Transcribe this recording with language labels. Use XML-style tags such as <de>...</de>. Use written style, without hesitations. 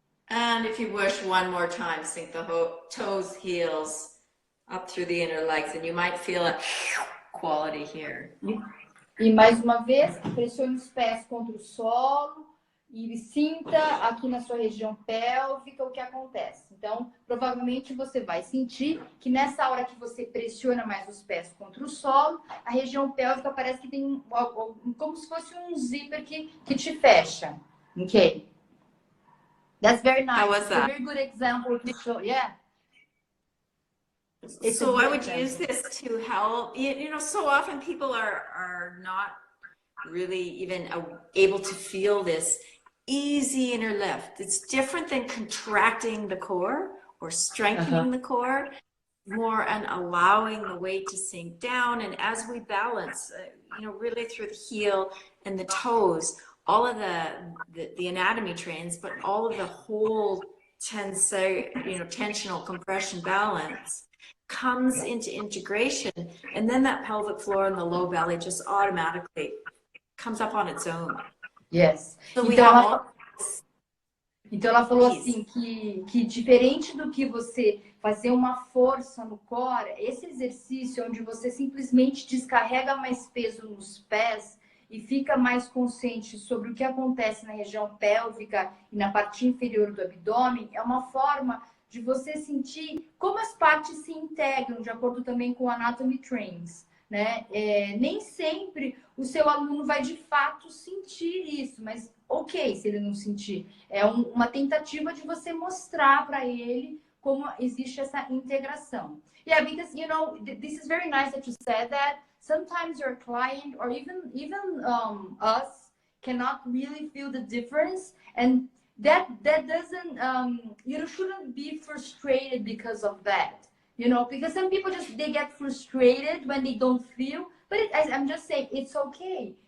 <en>And if you wish, one more time, sink the toes, heels up through the inner legs. And you might feel a quality here.</en> <pt>E mais uma vez, pressione os pés contra o solo. E sinta aqui na sua região pélvica o que acontece. Então, provavelmente você vai sentir que nessa hora que você pressiona mais os pés contra o solo, a região pélvica parece que tem como se fosse um zíper que te fecha.</pt> <en>Ok? That's very nice. How was that? It's a very good example to show. Yeah. So I would use this to help. You know, so often people are not really even able to feel this easy inner lift. It's different than contracting the core or strengthening the core, more and allowing the weight to sink down. And as we balance, you know, really through the heel and the toes, all of the anatomy trains, but all of the whole tensional compression balance comes into integration. And then that pelvic floor and the low belly just automatically comes up on its own. Yes. So</en> <pt>então ela falou assim que diferente do que você fazer uma força no core, esse exercício onde você simplesmente descarrega mais peso nos pés e fica mais consciente sobre o que acontece na região pélvica e na parte inferior do abdômen, é uma forma de você sentir como as partes se integram, de acordo também com o Anatomy Trains. Né? Nem sempre o seu aluno vai de fato sentir isso, mas ok se ele não sentir. É uma tentativa de você mostrar para ele como existe essa integração.</pt> <en>Yeah, because you know this is very nice that you said that. Sometimes your client or even us cannot really feel the difference, and that doesn't you shouldn't be frustrated because of that. You know, because some people they get frustrated when they don't feel, but I'm just saying it's okay.</en>